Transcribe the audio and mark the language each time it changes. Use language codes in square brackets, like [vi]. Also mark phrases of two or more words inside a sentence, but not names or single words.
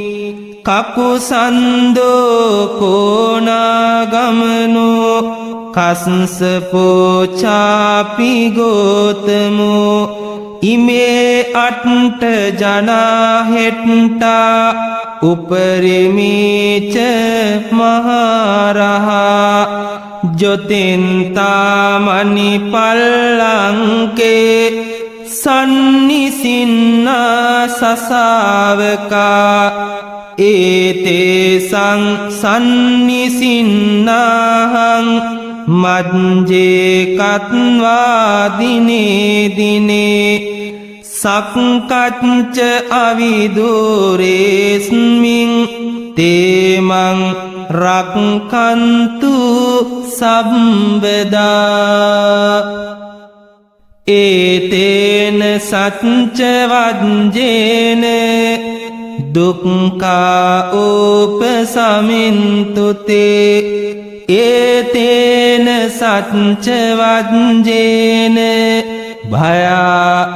[pi] කකුසන්දෝ කෝනාගමනෝ කස්සපෝචාපි ගෝතමෝ ඉමේ අට්ට ජනාහෙට්ටා උපරිමීච මහරහා ජොතින්තාමනි පල්ලංකේ සන්නිසින්නා සසාවකා ඒතේසං සන්නිසින්නාහං මජ්ජේ කත්වා දිනේ දිනේ සක්කච්ච අවිදුරේස්මින් තේමං රක්ඛන්තු සම්බදා ඒතේන සච්ච වජ්ජේන දුක්ඛා උපසමින්තුතේ ඒතේන සච්ච වජ්ජේන භයා